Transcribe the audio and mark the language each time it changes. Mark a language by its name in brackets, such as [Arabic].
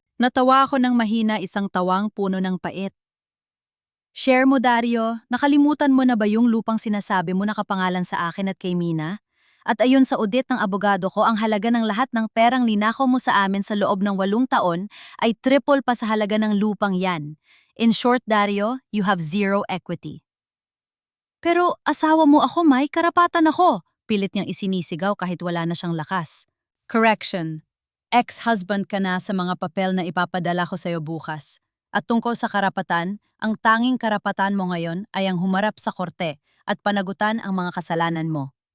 [Filipino] Natawa ako ng mahina, isang tawang puno ng pait. Share mo, Dario. Nakalimutan mo na ba yung lupang sinasabi mo nakapangalan sa akin at kay Mina? At ayon sa audit ng abogado ko, ang halaga ng lahat ng perang linakaw mo sa amin sa loob ng 8 taon ay triple pa sa halaga ng lupang yan. [English] In short, Dario, you have zero equity. [Filipino] Pero asawa mo ako, may karapatan ako. Pilit niyang isinisigaw kahit wala na siyang lakas. [English] Correction. [Filipino] Ex-husband ka na sa mga papel na ipapadala ko sa'yo bukas. At tungkol sa karapatan, ang tanging karapatan mo ngayon ay ang humarap sa korte at panagutan ang mga kasalanan mo.